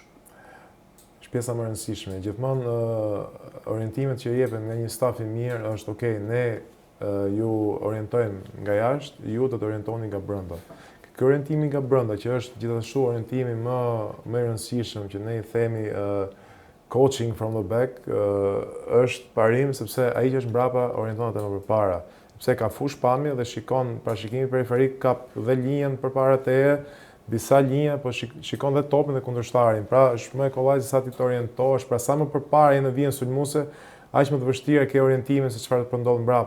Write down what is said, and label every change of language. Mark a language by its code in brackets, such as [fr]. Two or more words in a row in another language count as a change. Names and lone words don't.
[sq] Është pjesa më e rëndësishme. Gjithmonë orientimet që jepen nga një staf i mirë është okay, ne ju orientojmë nga jashtë, ju do të orientoni nga brenda. Ky orientimi nga brenda, që është gjithashtu orientimi më i rëndësishëm që ne i themi [en] coaching from the back, [sq] është parim sepse ai që është mbrapa orientohet më përpara. Sepse ka fushë pamje dhe shikon parashikimi periferik, ka dhe linjën përpara teje, disa linja, po shikon dhe topin dhe kundërshtarin. Pra është më e kollaj se sa ti të orientohesh, pra sa më përpara je në vijën sulmuese, aq më të vështirë ke orientimin se çfarë do ndodh mbrapa.